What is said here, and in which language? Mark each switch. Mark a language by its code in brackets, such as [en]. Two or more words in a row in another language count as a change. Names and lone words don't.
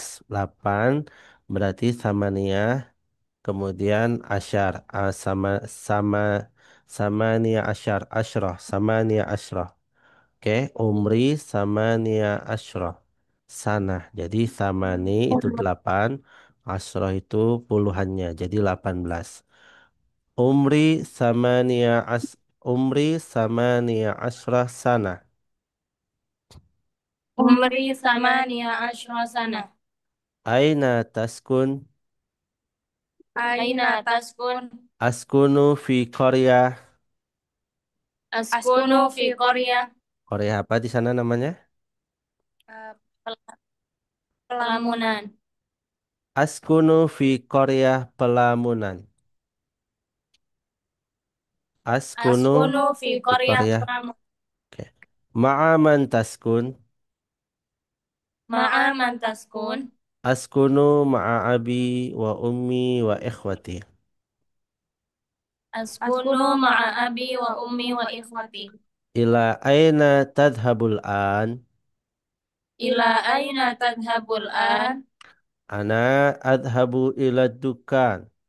[ar] 8 berarti ثمانية kemudian عشر ثمانية عشر عشرة ثمانية عشرة. Oke, عمري ثمانية عشرة سنة. [id] Jadi samani itu 8, asyroh itu puluhannya jadi 18. [ar] عمري ثمانية عشرة سنة. عمري ثمانية عشرة سنة. أين تسكن? أين تسكن? أسكن في Korea. أسكن في Korea. [id] Korea apa di sana namanya? Pelamunan. [ar] أسكن في Korea Pelamunan. Askunu أسكن في [id] di Korea Korea. Pelamunan. [ar] Oke. مع من تسكن? مع من تسكن. أسكن مع أبي وأمي وإخوتي. أسكن مع أبي وأمي وإخوتي. إلى أين تذهب الآن? إلى أين تذهب الآن? أنا أذهب إلى دكان.